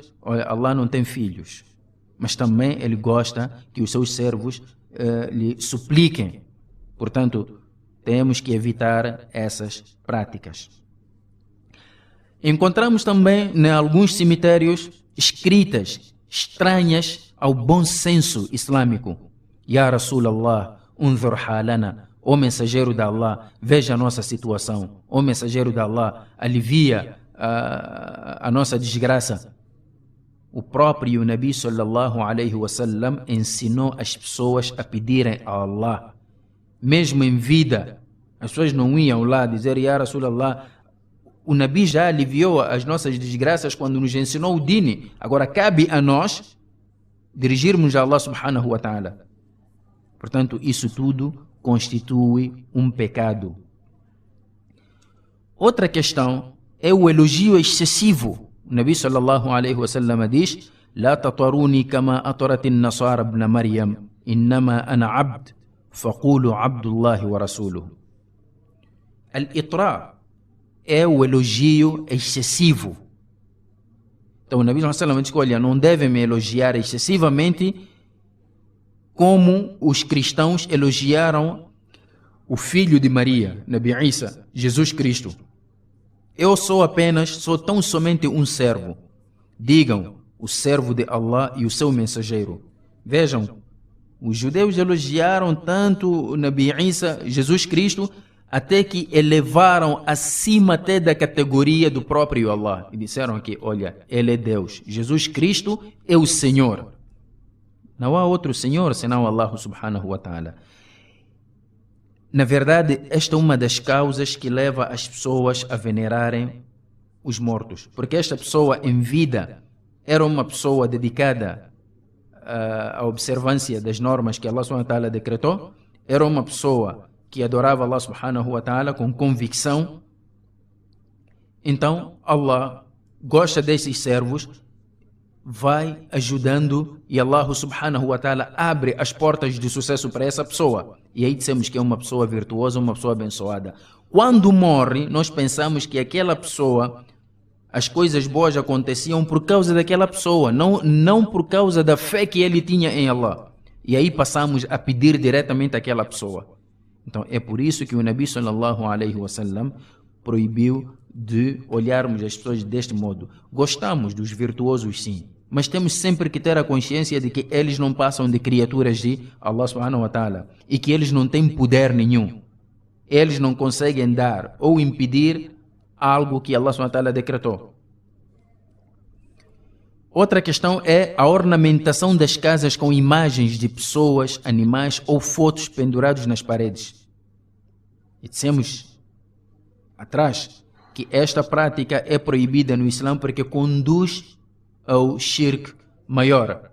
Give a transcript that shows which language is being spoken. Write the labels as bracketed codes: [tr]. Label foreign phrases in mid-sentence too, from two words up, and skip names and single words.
[pt] Olha, Allah não tem filhos, mas também ele gosta que os seus servos lhe supliquem. Portanto, temos que evitar essas práticas. Encontramos também em alguns cemitérios escritas estranhas ao bom senso islâmico. [ar] يا رسول الله انظر حالنا. [pt] Ó mensageiro de Allah, veja a nossa situação. Ó mensageiro de Allah, alivia a nossa desgraça. O próprio Nabi [ar] صلى الله عليه وسلم [pt] ensinou as pessoas a pedirem a Allah. Mesmo em vida, as pessoas não iam lá dizer: [ar] يا رسول الله, [pt] o Nabi já aliviou as nossas desgraças quando nos ensinou o dini. Agora cabe a nós dirigirmos a Allah [ar] سبحانه وتعالى. [pt] Portanto, isso tudo constitui um pecado. Outra questão é o elogio excessivo. [ar] O النبي صلى الله عليه وسلم diz: "لا تطروني كما أطرت النصارى ابن مريم إنما أنا عبد فقولوا عبد الله ورسوله." [pt] Al-itra é o elogio excessivo. Então o Nabi [ar] صلى الله عليه وسلم [pt] diz: olha, não devem me elogiar excessivamente como os cristãos elogiaram o filho de Maria, Nabi Isa, Jesus Cristo. Eu sou tão somente um servo. Digam, o servo de Allah e o seu mensageiro. Vejam, os judeus elogiaram tanto o Nabi Isa, Jesus Cristo, até que elevaram acima até da categoria do próprio Allah. E disseram aqui: olha, Ele é Deus. Jesus Cristo é o Senhor. Não há outro Senhor senão Allah [ar] سبحانه وتعالى. [pt] Na verdade, esta é uma das causas que leva as pessoas a venerarem os mortos. Porque esta pessoa em vida era uma pessoa dedicada à observância das normas que Allah [ar] سبحانه وتعالى [pt] decretou. Era uma pessoa que adorava Allah [ar] سبحانه وتعالى [pt] com convicção. Então Allah gosta desses servos, vai ajudando e Allah [ar] سبحانه وتعالى [pt] abre as portas de sucesso para essa pessoa. E aí dissemos que é uma pessoa virtuosa, uma pessoa abençoada. Quando morre, nós pensamos que aquela pessoa, as coisas boas aconteciam por causa daquela pessoa, não por causa da fé que ele tinha em Allah. E aí passamos a pedir diretamente àquela pessoa. Então é por isso que o Nabi [ar] صلى الله عليه وسلم [pt] proibiu de olharmos as pessoas deste modo. Gostamos dos virtuosos, sim, mas temos sempre que ter a consciência de que eles não passam de criaturas de Allah [ar] سبحانه وتعالى [pt] e que eles não têm poder nenhum. Eles não conseguem dar ou impedir algo que Allah [ar] سبحانه وتعالى [pt] decretou. Outra questão é a ornamentação das casas com imagens de pessoas, animais ou fotos pendurados nas paredes. E dissemos atrás que esta prática é proibida no Islã porque conduz ao shirk maior.